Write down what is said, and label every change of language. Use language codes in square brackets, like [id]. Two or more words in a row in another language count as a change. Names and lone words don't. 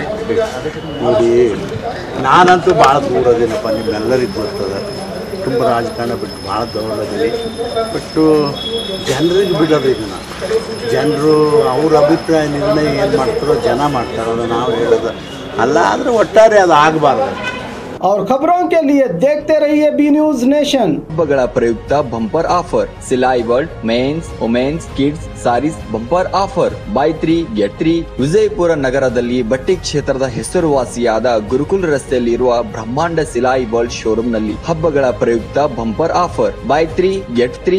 [kn] ನೋಡಿ, ನಾನಂತೂ ಭಾಳ ದೂರದೇನಪ್ಪ, ನಿಮ್ಮೆಲ್ಲರಿಗೂ ಗೊತ್ತದ. ಕುಟುಂಬ ರಾಜಕಾರಣ ಬಿಟ್ಟು ಭಾಳ ದೂರದೀನಿ. ಬಿಟ್ಟು ಜನರಿಗೆ ಬಿಡೋದು ಇದನ್ನು. ಜನರು ಅವ್ರ ಅಭಿಪ್ರಾಯ ನಿರ್ಣಯ ಏನು ಮಾಡ್ತಾರೋ ಜನ ಮಾಡ್ತಾರೋ, ಅದು ನಾವು ಹೇಳೋದು ಅಲ್ಲ. ಆದರೆ ಒಟ್ಟಾರೆ ಅದು ಆಗಬಾರ್ದು. [hi] और खबरों के लिए देखते रहिए बी न्यूज नेशन। [en] ಹಬ್ಬಗಳ ಪ್ರಯುಕ್ತ Bumper offer, Silai World mens womens kids sarees bumper offer, buy 3 get 3. [kn] ವಿಜಯಪುರ ನಗರದಲ್ಲಿ ಬಟ್ಟೆ ಕ್ಷೇತ್ರದ ಹೆಸರುವಾಸಿಯಾದ ಗುರುಕುಲ್ ರಸ್ತೆಯಲ್ಲಿ ಇರುವ ಬ್ರಹ್ಮಾಂಡ ಸಿಲಾಯಿ ವರ್ಲ್ಡ್ ಶೋರೂಮ್ ನಲ್ಲಿ ಹಬ್ಬಗಳ ಪ್ರಯುಕ್ತ [en] Bumper offer, buy 3 get 3.